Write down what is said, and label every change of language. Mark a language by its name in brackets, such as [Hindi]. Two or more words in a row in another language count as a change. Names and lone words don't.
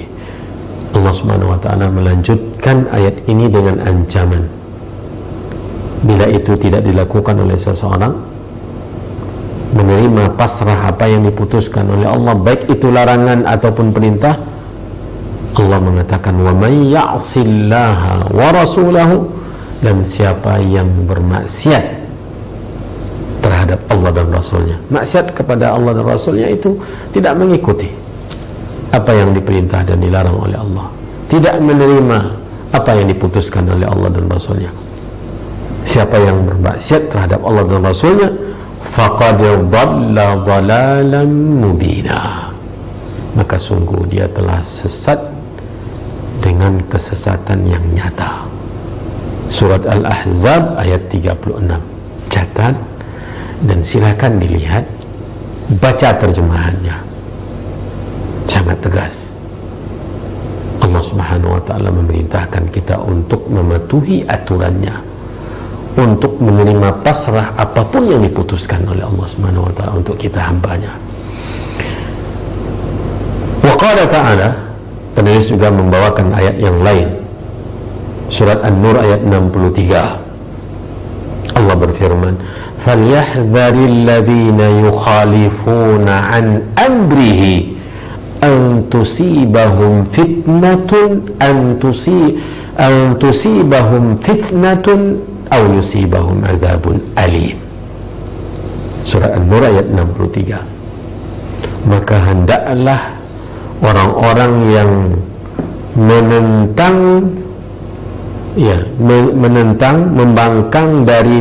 [Indonesian] Allah [Arabic] سبحانه وتعالى [Indonesian] melanjutkan ayat ini dengan ancaman. Bila itu tidak dilakukan oleh seseorang, menerima pasrah apa yang diputuskan oleh Allah, baik itu larangan ataupun perintah, Allah mengatakan, [Arabic] ومن يعص الله ورسوله, [Indonesian] dan siapa yang bermaksiat terhadap Allah dan Rasulnya. Maksiat kepada Allah dan Rasulnya itu tidak mengikuti apa yang diperintah dan dilarang oleh Allah, tidak menerima apa yang diputuskan oleh Allah dan Rasulnya. Siapa yang bermaksiat terhadap Allah dan Rasulnya, [Arabic] فقد ضل ضلالا مبينا, [Indonesian] maka sungguh dia telah sesat dengan kesesatan yang nyata. Surat Al-Ahzab ayat 36. Catat dan silakan dilihat, baca terjemahannya, sangat tegas. Allah [Arabic] سبحانه وتعالى [Indonesian] memerintahkan kita untuk mematuhi aturannya, untuk menerima pasrah apapun yang diputuskan oleh Allah [Arabic] سبحانه وتعالى [Indonesian] untuk kita hambanya. [Arabic] وقال تعالى, [Indonesian] penulis juga membawakan ayat yang lain, surat An-Nur ayat 63. Allah berfirman, [Arabic] فليحذر الذين يخالفون عن أمره أن تصيبهم فتنة أو يصيبهم عذاب أليم. [Indonesian] Surah An-Nur ayat 63. Maka hendaklah orang-orang yang menentang, membangkang dari